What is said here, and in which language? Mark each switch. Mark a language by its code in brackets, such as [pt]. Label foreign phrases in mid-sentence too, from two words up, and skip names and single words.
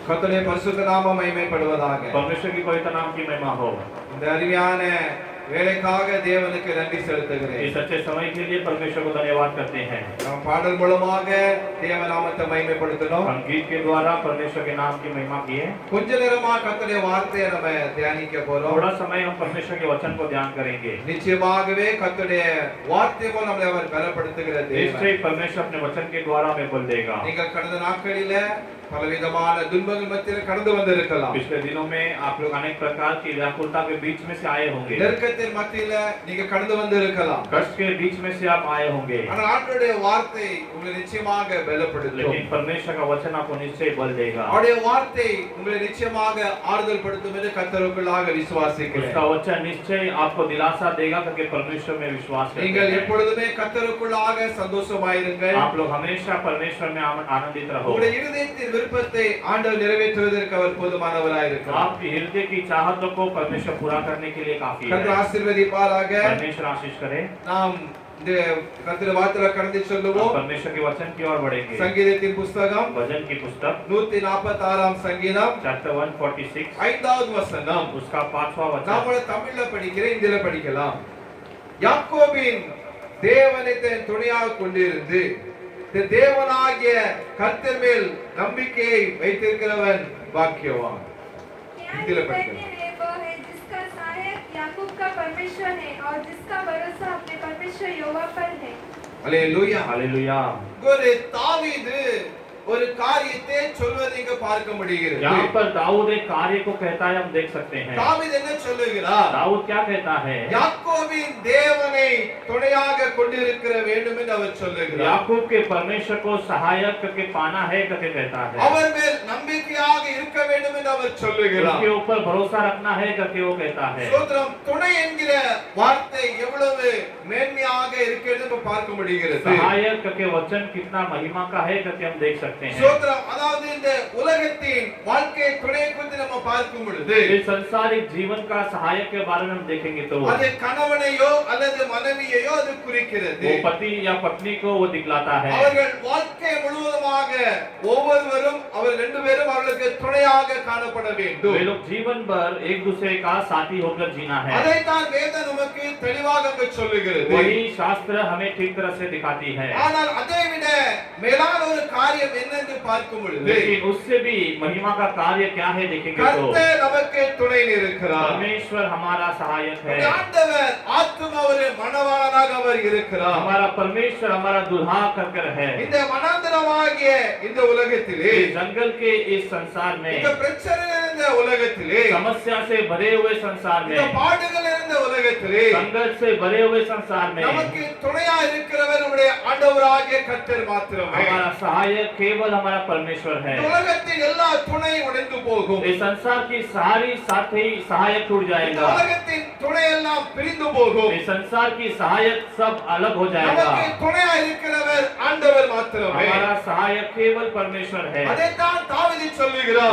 [ta] கர்த்தருடைய பரிசுத்த நாமம் மகிமைப்படுவதாக. [hi] परमेश्वर की पवित्र नाम की महिमा हो। [ta] இந்த அருமையான வேலைக்காக தேவனுக்கு நன்றி செலுத்துகிறேன். [hi] इस अच्छे समय के लिए परमेश्वर को धन्यवाद करते हैं। [ta] நாம் பாடல் மூலமாக தேவ நாமத்தை மகிமைப்படுத்தணும். [hi] हम गीत के द्वारा परमेश्वर के नाम की महिमा किए। [ta] கொஞ்ச நேரமா கர்த்தருடைய வார்த்தையை நம்ம தியானிக்க போறோம். [hi] थोड़ा समय हम परमेश्वर के वचन को ध्यान करेंगे। [ta] நிச்சயமாகவே கர்த்தருடைய வார்த்தை மூலம் நம்மை அவர் பலப்படுத்துகிற தேவன். [hi] इससे परमेश्वर अपने वचन के द्वारा हमें बल देगा। [ta] நீங்கள் கடந்த நாட்களில பலவிதமான துன்பங்கள் மத்தியில் கடந்து வந்திருக்கலாம். [hi] पिछले दिनों में आप लोग अनेक प्रकार की व्याकुलता के बीच में से आए होंगे। [ta] நெருக்கத்தின் மத்தியில நீங்க கடந்து வந்திருக்கலாம். [hi] कष्ट के बीच में से आप आए होंगे। [ta] ஆனால் ஆண்டவருடைய வார்த்தை உங்களை நிச்சயமாக பலப்படுத்தும். [hi] लेकिन परमेश्वर का वचन आपको निश्चय बल देगा। [ta] அவருடைய வார்த்தை உங்களை நிச்சயமாக ஆறுதல் படுத்தும் என்று கர்த்தருக்குள்ளாக விசுவாசிக்கிறேன். [hi] उसका वचन निश्चय आपको दिलासा देगा क्योंकि परमेश्वर में विश्वास करते [ta] நீங்கள் [hi] हैं। [ta] எப்பொழுதுமே கர்த்தருக்குள்ளாக சந்தோஷமாயிருங்கள். [hi] आप लोग हमेशा परमेश्वर में आनंदित रहो। [ta] உங்களுடைய இருதயத்தின் விருப்பத்தை ஆண்டவர் நிறைவேற்றுவதற்கு அவர் போதுமானவராய் இருக்கிறார். [hi] आपकी हृदय की चाहतों को परमेश्वर पूरा करने के लिए काफी है। [ta] கர்த்தர் ஆசீர்வதிப்பாராக. [hi] परमेश्वर आशीष करे। [ta] நாம் இந்த கர்த்தருடைய வார்த்தையை கடந்து சொல்லுவோம். [hi] परमेश्वर के वचन की ओर बढ़ेंगे। [ta] சங்கீதத்தின் புத்தகம் [hi] भजन की पुस्तक [ta] 146 சங்கீதம் [hi] चैप्टर 146 [ta] 5வது வசனம். [hi] उसका 5वां वचन। [ta] நாம தமிழ்ல படிக்கிறேன், இந்தியில படிக்கலாம். யாக்கோபின் தேவனை தன் துணையாக கொண்டிருந்து தேவனாகிய கர்த்தர் மேல் நம்பிக்கையை வைத்திருக்கிறவன் பாக்கியவான். [hi] क्या धन्य है वह है जिसका सहायक याकूब का परमेश्वर है और जिसका भरोसा अपने परमेश्वर यहोवा पर है। [ta] அல்லேலூயா. [hi] हालेलुया। [ta] ஒரு தாவீது ஒரு காரியத்தை சொல்வதை இங்க பார்க்க முடிகிறது. [hi] यहाँ पर दाऊद एक कार्य को कहता है, हम देख सकते हैं। [ta] தாவீது என்ன சொல்லுகிறார்? [hi] दाऊद क्या कहता है? [ta] யாக்கோபின் தேவனை துணையாக கொண்டிருக்கிற வேண்டும் என்று அவர் சொல்லுகிறார். [hi] याकूब के परमेश्वर को सहायक करके पाना है करके कहता है। [ta] அவர் மேல் நம்பிக்கையாக இருக்க வேண்டும் என்று அவர் சொல்லுகிறார். [hi] उसके ऊपर भरोसा रखना है करके वो कहता है। [ta] சோதரம் துணை என்கிற வார்த்தை எவ்வளவு மேன்மையாக இருக்கிறது நம்ம பார்க்க முடிகிறது. [hi] सहायक करके वचन कितना महिमा का है करके हम देख सकते हैं। [ta] சோதரம் அதாவது இந்த உலகத்தின் வாழ்க்கை துணை குறித்து நம்ம பார்க்கும் பொழுது [hi] इस संसारिक जीवन का सहायक के बारे में हम देखेंगे तो [ta] அது கணவனையோ அல்லது மனைவியையோ அது குறிக்கிறது. [hi] वो पति या पत्नी को वो दिखलाता है। [ta] அவர்கள் வாழ்க்கை முழுவதுமாக ஒவ்வொருவரும் அவர் ரெண்டு பேரும் அவர்களுக்கு துணையாக காணப்பட வேண்டும். [hi] वे लोग जीवन भर एक दूसरे का साथी होकर जीना है। [ta] அதைத்தான் வேதம் நமக்கு தெளிவாக அங்கு சொல்லுகிறது. [hi] वही शास्त्र हमें ठीक तरह से दिखाती है। [ta] ஆனால் அதை விட மேலான ஒரு காரியம் என்னென்று பார்க்கும் பொழுது [hi] लेकिन उससे भी महिमा का कार्य क्या है देखेंगे तो [ta] கர்த்தர் நமக்கு துணை இருக்கிறார். [hi] परमेश्वर हमारा सहायक है। [ta] ஆண்டவர் ஆத்தும ஒரு மணவாளனாக அவர் இருக்கிறார். [hi] हमारा परमेश्वर हमारा दुल्हा कर है। [ta] இந்த மனாந்தரமாகிய இந்த உலகத்திலே [hi] इस जंगल के इस संसार में [ta] இந்த பிரச்சனை நிறைந்த உலகத்திலே [hi] समस्या से भरे हुए संसार [ta] இந்த [hi] में [ta] பாடுகள் நிறைந்த உலகத்திலே [hi] संघर्ष से भरे हुए संसार में [ta] நமக்கு துணையா இருக்கிறவர் நம்முடைய ஆண்டவராகிய கர்த்தர் மாத்திரமே. [hi] हमारा सहायक केवल हमारा परमेश्वर है। [ta] இந்த உலகத்தின் எல்லா துணை உடைந்து போகும். [hi] इस संसार की सारी साथी सहायक टूट [ta] இந்த [hi] जाएगा। [ta] உலகத்தின் துணை எல்லாம் பிரிந்து போகும். [hi] इस संसार की सहायक सब अलग हो जाएगा। [ta] நமக்கு துணையா இருக்கிறவர் ஆண்டவர் மாத்திரமே. [hi] हमारा सहायक केवल परमेश्वर है। [ta] அதைத்தான் தாவீது சொல்லுகிறார்.